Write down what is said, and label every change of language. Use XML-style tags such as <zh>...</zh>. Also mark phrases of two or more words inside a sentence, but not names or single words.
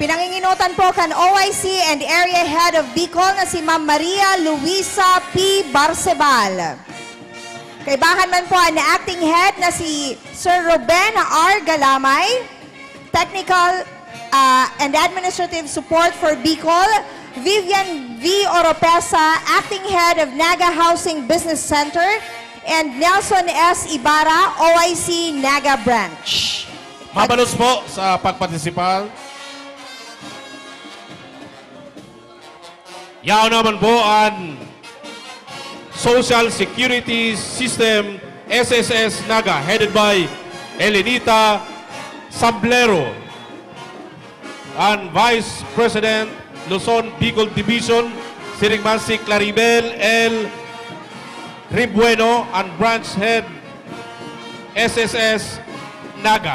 <bik>Pinanginginutan po kan</bik> <en>OIC and Area Head of Bicol</en> <bik>na si Ma'am Maria Luisa P. Barcebal. Kaibahan man po ang</bik> <en>acting head</en> <bik>na si Sir Ruben R.</bik> <en>Galamay. Technical and administrative support for Bicol, Vivian V. Oropesa, acting head of Naga Housing Business Center, and Nelson S. Ibarra, OIC Naga Branch.</en> <bik>Mabalos po sa pagpartisipal. Yao naman po ang Social Security System SSS Naga</bik> <en>headed by</en> <bik>Elenita Sablero and Vice President Luzon Bicol Division Sirigmansi Claribel L.</bik> <en>Ribueno and Branch Head SSS Naga.</en>